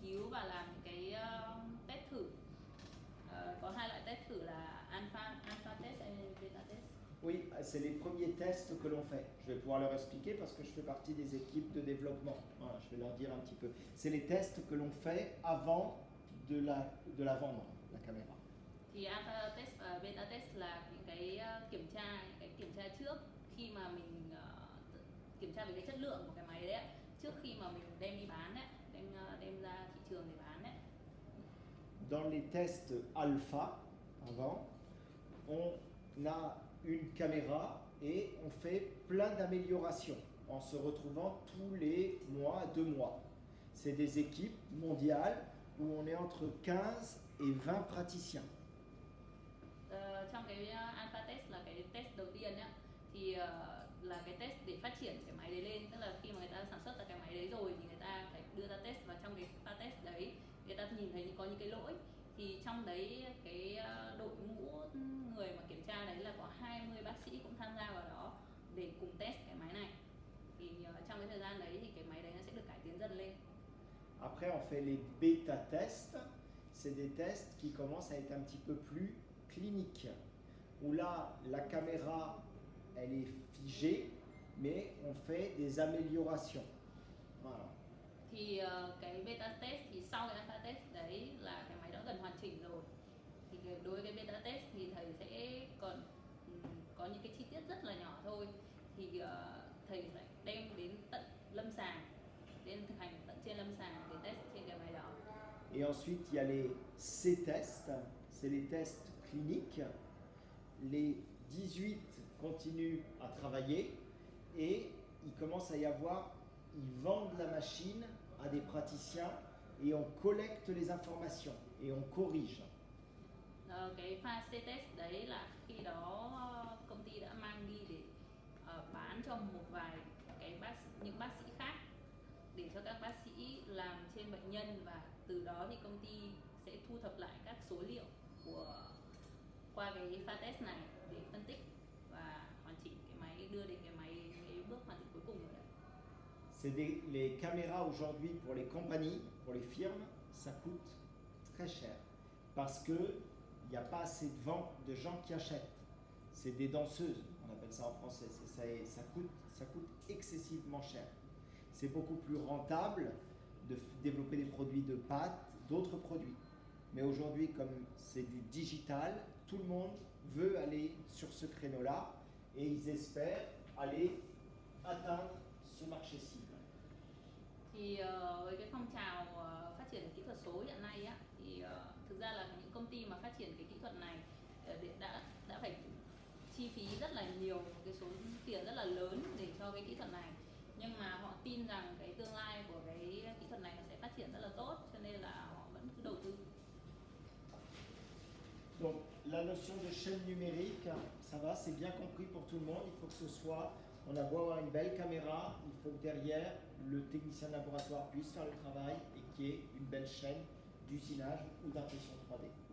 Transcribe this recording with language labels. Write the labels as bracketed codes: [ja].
[vi] và làm những cái test thử. Có hai loại test thử là alpha test et beta test. [fr] Oui, c'est les premiers tests que l'on fait. Je vais pouvoir leur expliquer parce que je fais partie des équipes de développement. Voilà, je vais leur dire un petit peu. C'est les tests que l'on fait avant de la vendre, la caméra. [vi] Thì alpha test và beta test là những cái kiểm tra trước khi mà mình kiểm tra về cái chất lượng của cái máy đấy ạ, trước khi mà mình đem đi bán đấy, đem ra thị trường để bán đấy. [fr] Dans les tests alpha, avant, on a une caméra et on fait plein d'améliorations en se retrouvant tous les mois, 2 mois. C'est des équipes mondiales où on est entre 15 et 20 praticiens. [vi] Trong cái alpha test là cái test đầu tiên nhá, thì là cái test để phát triển cái máy đấy lên, tức là khi mà người ta sản xuất ra cái máy đấy rồi thì người ta phải đưa ra test, và trong cái pha test đấy người ta nhìn thấy có những cái lỗi, thì trong đấy cái đội ngũ người mà kiểm tra đấy là có 20 bác sĩ cũng tham gia vào đó để cùng test cái máy này. Thì trong cái thời gian đấy thì cái máy đấy nó sẽ được cải tiến dần lên. [fr] Après, on fait les bêta tests. C'est des tests qui commencent à être un petit peu plus cliniques, où là, la caméra, elle est figée, mais on fait des améliorations. Voilà. [vi] Thì cái beta test thì sau cái alpha test đấy là cái máy đã gần hoàn chỉnh rồi. Thì đối với cái beta test thì thầy sẽ còn có những cái chi tiết rất là nhỏ thôi. Thì thầy lại đem đến tận lâm sàng, đến thực hành tận trên lâm sàng để test trên cái máy đó. [fr] Et ensuite, il y a les C-tests, c'est les tests cliniques. Les 18 continuent à travailler et il commence à y avoir, ils vendent la machine à des praticiens et on collecte les informations et on corrige. [vi] Cái pha C-test đấy là khi đó công ty đã mang đi để bán cho một vài những bác sĩ khác, để cho các bác sĩ làm trên bệnh nhân, và từ đó thì công ty sẽ thu thập lại các số liệu qua cái pha test này để phân tích và hoàn chỉnh cái máy, đưa đến cái bước hoàn chỉnh cuối cùng rồi đấy. [fr] C'est les caméras aujourd'hui pour les compagnies, pour les firmes, ça coûte très cher parce que il n'y a pas assez de vente de gens qui achètent. C'est des danseuses, on appelle ça en français. Ça coûte excessivement cher. C'est beaucoup plus rentable de développer des produits de pâtes, d'autres produits. Mais aujourd'hui, comme c'est du digital, tout le monde veut aller sur ce créneau-là et ils espèrent aller atteindre ce marché cible. [vi] Thì với cái phong trào phát triển kỹ thuật số hiện nay á, thì thực ra là những công ty mà phát triển cái kỹ thuật này đã phải chi phí rất là nhiều, cái số tiền rất là lớn để cho cái kỹ thuật này, nhưng mà họ tin rằng cái tương lai của cái kỹ thuật này nó sẽ phát triển rất là tốt, cho nên là họ vẫn cứ đầu tư. [fr] Donc la notion de chaîne numérique, ça va, c'est bien compris pour tout le monde. Il faut que ce soit, on a beau avoir une belle caméra, il faut que derrière le technicien de laboratoire puisse faire le travail et qu'il y ait une belle chaîne d'usinage ou d'impression 3D.